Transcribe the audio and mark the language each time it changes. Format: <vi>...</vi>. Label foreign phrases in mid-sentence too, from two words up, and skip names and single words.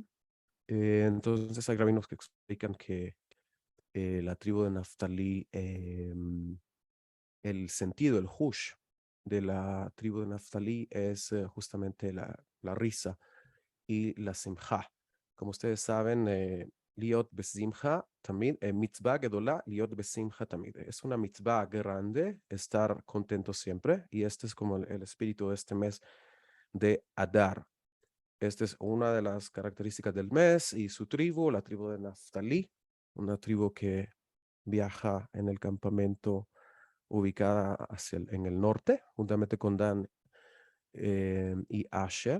<es>Entonces hay rabinos que explican que la tribu de Naftalí, el sentido, el hush de la tribu de Naftalí es justamente la risa y la simja. Como ustedes saben,</es> <he>להיות בשמחה también, מצוה גדולה, להיות בשמחה también.</he> <es>Es una mitzvah grande estar contento siempre, y este es como el espíritu de este mes de Adar. Esta es una de las características del mes y su tribu, la tribu de Naftalí, una tribu que viaja en el campamento ubicada en el norte, juntamente con Dan y Asher.</es>